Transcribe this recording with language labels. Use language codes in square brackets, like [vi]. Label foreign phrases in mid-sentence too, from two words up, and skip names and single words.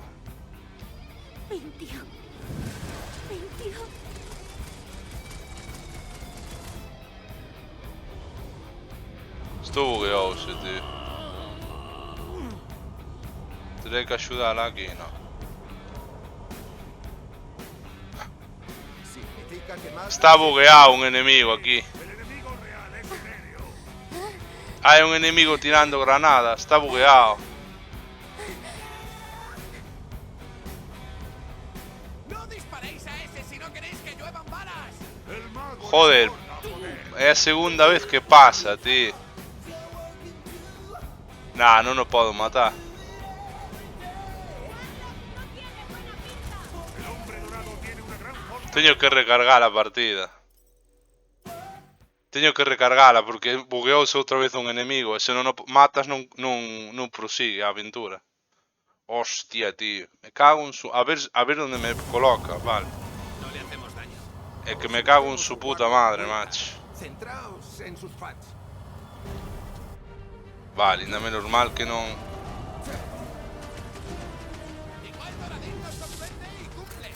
[es] Mintió. Mintió. [gl] Isto bugueouse, tío. Terei que axudala aquí, [es] no. Significa que más... Está bugueado un enemigo aquí. El enemigo real es Milenio. [gl] Hai un enemigo tirando granadas, está bugueado. [es] ¡No disparéis a ese si no queréis que lluevan balas! El mago [gl] Joder, é a segunda vez que pasa, tío. Nah, non o podo matar. [es] El hombre dorado tiene una gran forma. [gl] Teño que recargar a partida. Teño que recargala porque bugueouse outra vez un enemigo e se non o matas non prosigue a aventura. [es] Hostia, tío. Me cago en su... [gl] A ver onde me coloca, vale. [es] No le hacemos daño. [gl] É que [es] me cago en su puta madre, macho. Centraos en sus fans. [gl] Vale, ainda menos mal que non... [es] Igual Doradito sorprende y cumple.